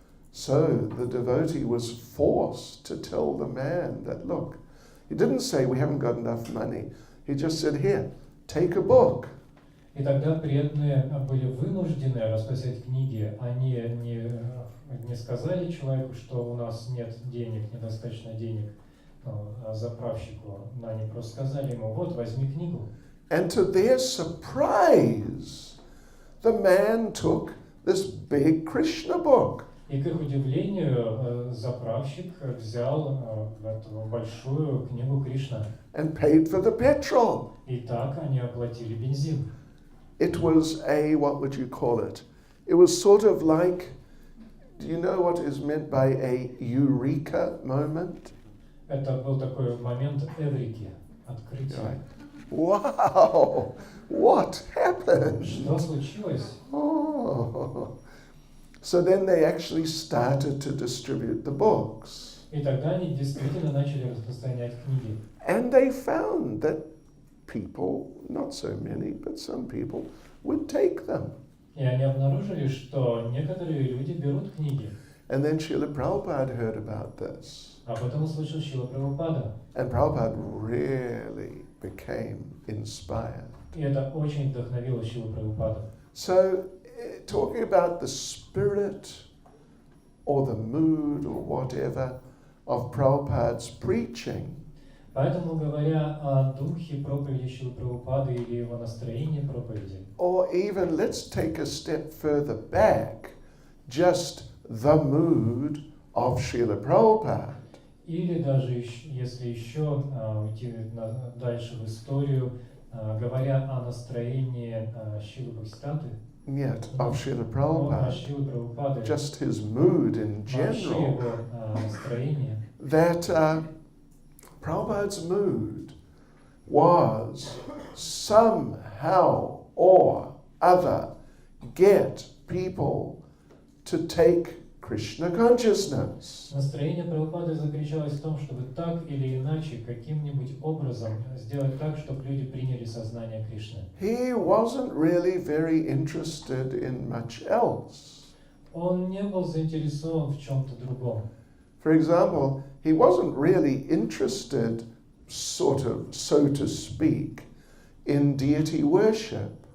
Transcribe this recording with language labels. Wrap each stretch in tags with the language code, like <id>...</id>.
<en>So the devotee was forced to tell the man that, look, he didn't say we haven't got enough money. He just said, here, take a book.</en> <ru>И тогда преданные были вынуждены расписать книги. Они не сказали человеку, что у нас нет денег, недостаточно денег, заправщику. Но они просто сказали ему, вот, возьми книгу.</ru> <en>And to their surprise, the man took this big Krishna book.</en> <ru>И к их удивлению, заправщик взял эту большую книгу Кришна.</ru> <en>And paid for the petrol.</en> <ru>И так они оплатили бензин.</ru> <en>It was what would you call it? It was sort of like, do you know what is meant by a eureka moment?</en> <ru>Это был такой момент эврики, открытия.</ru> <en>Right. Wow! What happened?</en> <ru>Что случилось? Oh.</ru> <en>So then they actually started to distribute the books.</en> <ru>И тогда они действительно начали распространять книги.</ru> <en>And they found that people, not so many, but some people, would take them.</en> <ru>И они обнаружили, что некоторые люди берут книги.</ru> <en>And then Srila Prabhupada heard about this.</en> <ru>Об этом услышал Срила Прабхупада.</ru> <en>And Prabhupada really became inspired.</en> <ru>И это очень вдохновило Срилу Прабхупаду.</ru> <en>So, talking about the spirit or the mood or whatever of Prabhupada's preaching,</en> <ru>Поэтому, говоря о духе проповеди Срилы Прабхупады или его настроении проповеди,</ru> <en>or even let's take a step further back, just the mood of Srila Prabhupada.</en> <ru>или даже если еще уйти дальше в историю, говоря о настроении Шрилы Бхактисиддханты,</ru> <en>Yet, of Srila</en> <ru>о</ru> <en>Prabhupada,</en> <ru>Шрилы Прабхупады,</ru> <en>just his mood in</en> <ru>вообще</ru> <en>general,</en> <ru>его настроение,</ru> <en>that Prabhupada's mood was somehow or other get people to take Krishna consciousness.</en> <ru>Настроение Прабхупады заключалось в том, чтобы так или иначе, каким-нибудь образом сделать так, чтобы люди приняли сознание Кришны.</ru> <en>He wasn't really very interested in much else.</en> <ru>Он не был заинтересован в чем-то другом.</ru> <en>For example, he wasn't really interested, sort of, so to speak, in deity worship.</en>